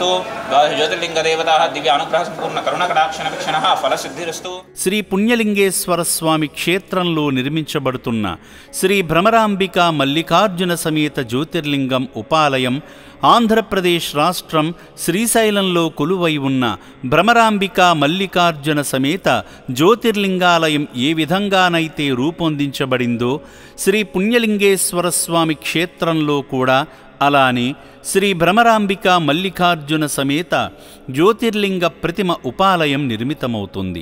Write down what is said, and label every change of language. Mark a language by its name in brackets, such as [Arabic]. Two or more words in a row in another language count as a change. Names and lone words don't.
[Sanskrit] ज्योतिर्लिंग देवताः दिव्य अनुग्रह संपूर्ण करुण कटाक्षण वीक्षणः फल सिद्धिरस्तु. [Telugu] శ్రీ పుణ్యలింగేశ్వర స్వామి క్షేత్రంలో నిర్మించబడుతున్న శ్రీ భ్రమరాంబిక మల్లికార్జున సమేత జ్యోతిర్లింగం ఉపాలయం ఆంధ్రప్రదేశ్ రాష్ట్రం శ్రీశైలంలో కొలువై ఉన్న భ్రమరాంబిక మల్లికార్జున సమేత జ్యోతిర్లింగాలయం ఏ విధంగానైతే రూపొందించబడిందో శ్రీ పుణ్యలింగేశ్వర స్వామి క్షేత్రంలో కూడా అలానే శ్రీ భ్రమరాంబిక మల్లికార్జున సమేత జ్యోతిర్లింగ ప్రతిమ ఉపాలయం నిర్మితమవుతుంది.